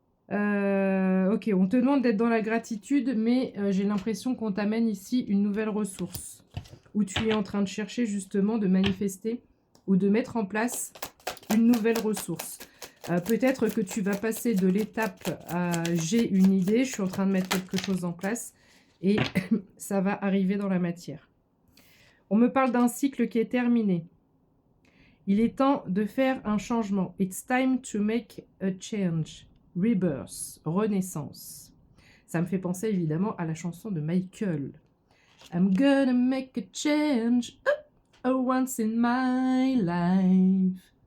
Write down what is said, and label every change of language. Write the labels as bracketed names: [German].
[French] Ok, on te demande d'être dans la gratitude, mais j'ai l'impression qu'on t'amène ici une nouvelle ressource, où tu es en train de chercher justement de manifester ou de mettre en place une nouvelle ressource. Peut-être que tu vas passer de l'étape à j'ai une idée, je suis en train de mettre quelque chose en place, et ça va arriver dans la matière. On me parle d'un cycle qui est terminé. Il est temps de faire un changement. [English] It's time to make a change. Rebirth, renaissance. [French] Ça me fait penser évidemment à la chanson de Michael. [English] I'm gonna make a change once in my life.